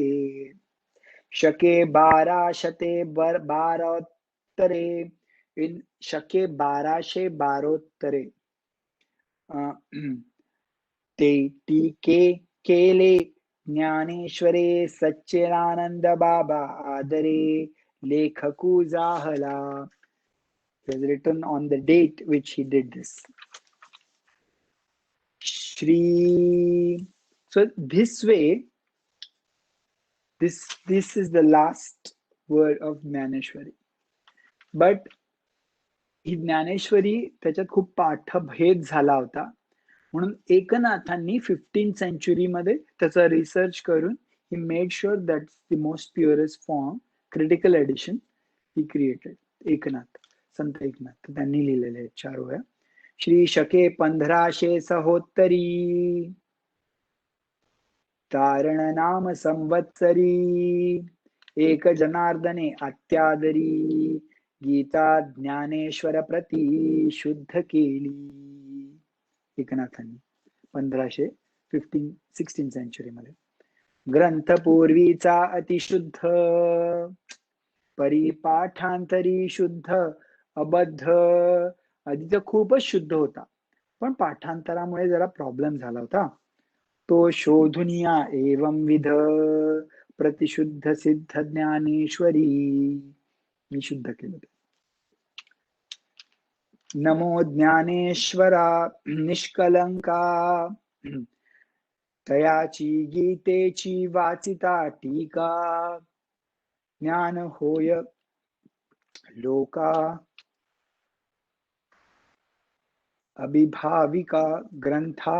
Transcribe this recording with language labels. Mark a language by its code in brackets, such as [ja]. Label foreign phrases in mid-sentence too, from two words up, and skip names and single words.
[mr] शके 1212 इन शके 1212 ते टीके केले ज्ञानेश्वरे सच्चिदानंद बाबा आदरे लेखकू जाहला. [en] He has written on the date which he did this. Shri. So this way, this is the last word of Jnaneshwari. [mr] But ही ज्ञानेश्वरी त्याच्यात खूप पाठभेद झाला होता. म्हणून एकनाथांनी [en] 15th century [mr] मध्ये त्याचा रिसर्च करून [en] he made sure that's the most purest form, critical edition he created. [mr] एकनाथ, संत एकनाथ त्यांनी लिहिलेले आहेत 4 वह्या. श्री शके 1570 तारण नाम संवत्सरी एक जनार्दने अत्यादरी गीता ज्ञानेश्वर प्रति शुद्ध केली. एकनाथांनी 16 सेंचुरीमध्ये. ग्रंथ पूर्वीचा अतिशुद्ध, परिपाठांतरी शुद्ध अबद्ध. आधी तर खूपच शुद्ध होता, पण पाठांतरामुळे जरा प्रॉब्लेम झाला होता. तो शोधून या एवं विध, प्रतिशुद्ध सिद्ध ज्ञानेश्वरी. मी शुद्ध केलं. नमो ज्ञानेश्वरा निष्कलंका, तयाची गीतेची वाचिता टीका. ज्ञान होय लोका अभिभाविका ग्रंथा.